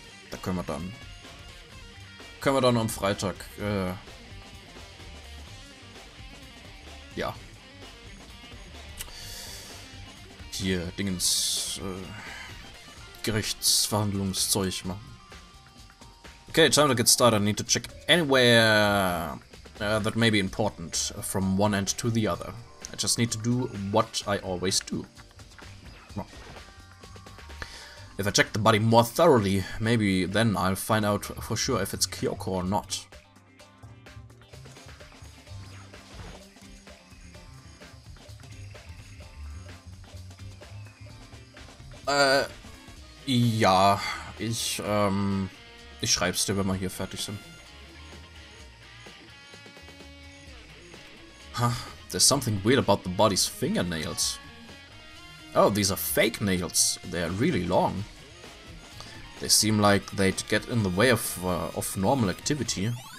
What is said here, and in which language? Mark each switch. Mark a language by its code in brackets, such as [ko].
[de] Da können wir dann am Freitag, ja, hier Dingens, Gerichtsverhandlungszeug machen. [en] Okay, time to get started. I need to check anywhere that may be important from one end to the other. I just need to do what I always do. Well, if I check the body more thoroughly, maybe then I'll find out for sure if it's Kyoko or not. [de] Ja, ich schreib's dir, wenn wir hier fertig sind. [en] Huh, there's something weird about the body's fingernails. Oh, these are fake nails. They're really long. They seem like they'd get in the way of normal activity.